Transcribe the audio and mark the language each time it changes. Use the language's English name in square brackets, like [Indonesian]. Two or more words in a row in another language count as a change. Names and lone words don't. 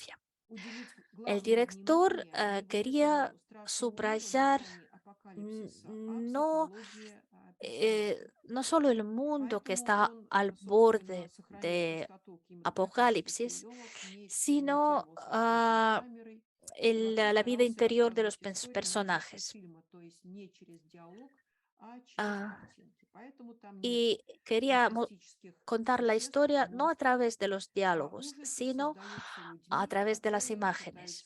[Russian] уделить [Spanish] El [Russian] главное [Spanish] director [Russian] внимание [Spanish] quería [Russian] необычайному страшному миру на [Spanish] subrayar [Russian] грани [Spanish] no, no solo el mundo que está al borde de apocalipsis, sino la vida interior de los personajes. Ah, y quería contar la historia no a través de los diálogos, sino a través de las imágenes.